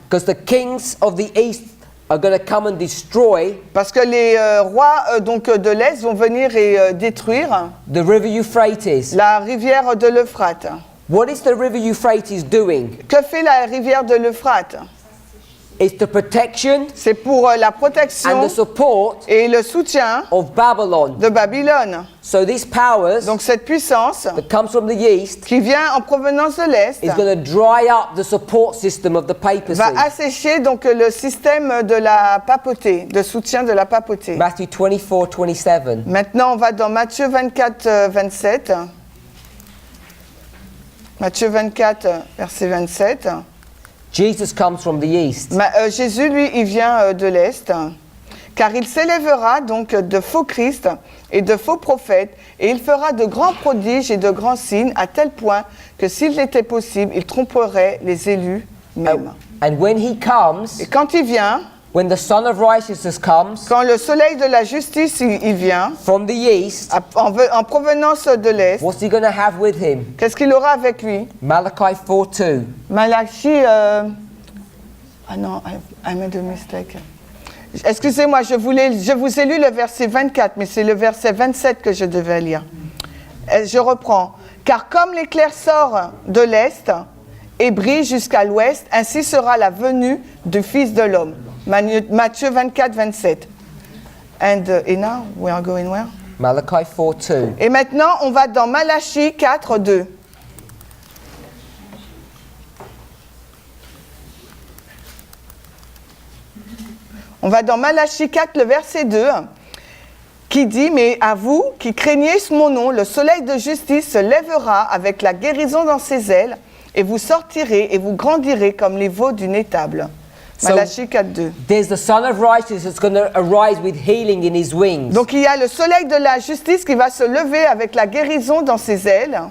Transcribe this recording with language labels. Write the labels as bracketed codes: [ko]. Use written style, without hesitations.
[en] because the kings of the east are going to come and destroy [fr] parce que les rois donc de l'Est vont venir et détruire [en] the river Euphrates. [fr] la rivière de l'Euphrate. [en] What is the river Euphrates doing? [fr] Que fait la rivière de l'Euphrate? [en] It's the protection [fr] C'est pour la [en] and [fr] protection [en] the support [fr] et le soutien [en] of Babylon. [fr] de Babylone. [en] So these powers [fr] Donc cette puissance [en] that comes from the east [fr] qui vient en provenance de l'Est [en] is going to dry up the support system of the papacy. [fr] va assécher donc le système de la papauté, de soutien de la papauté. [en] Matthew 24:27. [fr] Maintenant, on va dans Matthieu 24, 27. Matthieu 24, verset 27. [en] Jesus comes from the east. [fr] Jésus, lui, il vient de l'Est. Car il s'élèvera donc de faux Christ et de faux prophètes, et il fera de grands prodiges et de grands signes, à tel point que s'il était possible, il tromperait les élus même. [en] And when he comes, [fr] Et quand il vient, [en] when the Son of Righteousness comes [fr] quand le soleil de la justice il vient, [en] from the east, [fr] en provenance de l'Est, [en] what's he going to have with him? [fr] qu'est-ce qu'il aura avec lui? [en] Malachi 4:2. Malachi, [fr] ah non, [en] I made a mistake. [fr] Excusez-moi, je vous ai lu le verset 24, mais c'est le verset 27 que je devais lire. Je reprends. Car comme l'éclair sort de l'Est et brille jusqu'à l'Ouest, ainsi sera la venue du Fils de l'homme. Matthieu 24, 27. [en] And now, we are going where? Malachi 4:2. [fr] Et maintenant, on va dans Malachie 4, 2. On va dans Malachie 4, le verset 2, qui dit « Mais à vous qui craignez mon nom, le soleil de justice se lèvera avec la guérison dans ses ailes, et vous sortirez et vous grandirez comme les veaux d'une étable. » [en] So, [fr] Malachie 4, 2. [en] There's the Son of Righteousness that's going to arise with healing in his wings. [fr] Donc il y a le soleil de la justice qui va se lever avec la guérison dans ses ailes.